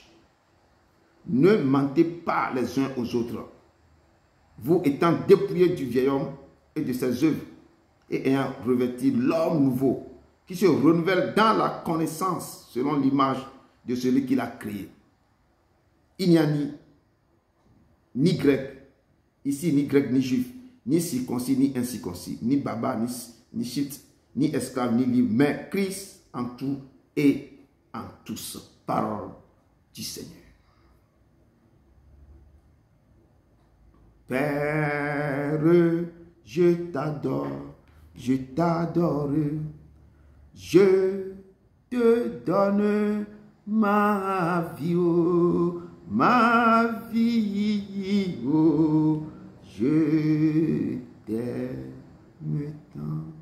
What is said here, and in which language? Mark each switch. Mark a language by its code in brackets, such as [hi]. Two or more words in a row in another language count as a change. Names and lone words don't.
[fr] Ne mentez pas les uns aux autres, vous étant dépouillés du vieil homme et de ses œuvres, et ayant revêti l'homme nouveau, qui se renouvelle dans la connaissance selon l'image de celui qui l'a créé. Il n'y a ni grec, ici ni grec ni juif, ni circoncis ni incirconcis, ni baba, ni chite, ni esclave, ni libre, mais Christ en tout et en tous. Parole du Seigneur. Père, je t'adore, je t'adore, je te donne ma vie, oh, je t'aime tant.